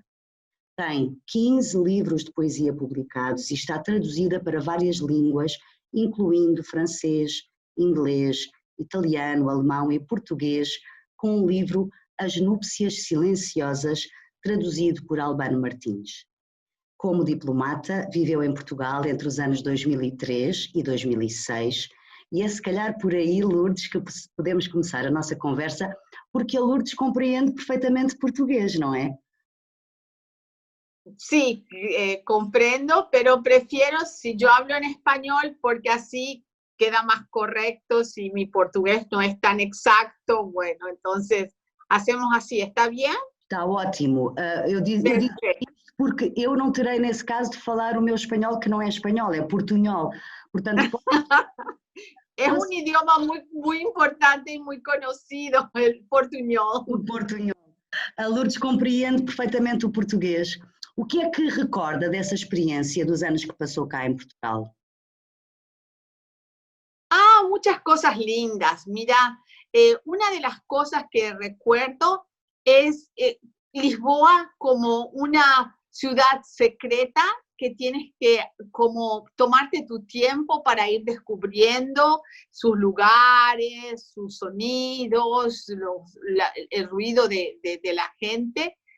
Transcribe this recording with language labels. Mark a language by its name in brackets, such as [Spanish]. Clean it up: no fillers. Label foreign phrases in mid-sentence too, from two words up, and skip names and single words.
[Portuguese] Tem 15 livros de poesia publicados e está traduzida para várias línguas, incluindo francês, inglês, italiano, alemão e português, com o livro As Núpcias Silenciosas, traduzido por Albano Martins. Como diplomata, viveu em Portugal entre os anos 2003 e 2006, e é se calhar por aí, Lourdes, que podemos começar a nossa conversa, porque a Lourdes compreende perfeitamente português, não é? [Spanish] Sí, comprendo, pero prefiero si yo hablo en español porque así queda más correcto. Si mi portugués no es tan exacto, bueno, entonces hacemos así, ¿está bien? [Portuguese] Está ótimo. Eu digo porque eu não terei nesse caso de falar o meu espanhol, que não é espanhol, é portunhol. Portanto, [Spanish] es un idioma muy importante y muy conocido, el portuñol. [Portuguese] O portunhol. A Lourdes compreende perfeitamente o português. O que é que recorda dessa experiência dos anos que passou cá em Portugal? [Spanish] Muchas cosas lindas. Mira, una de las cosas que recuerdo es Lisboa como una ciudad secreta que tienes que como tomarte tu tiempo para ir descubriendo sus lugares, sus sonidos, el ruido de la gente.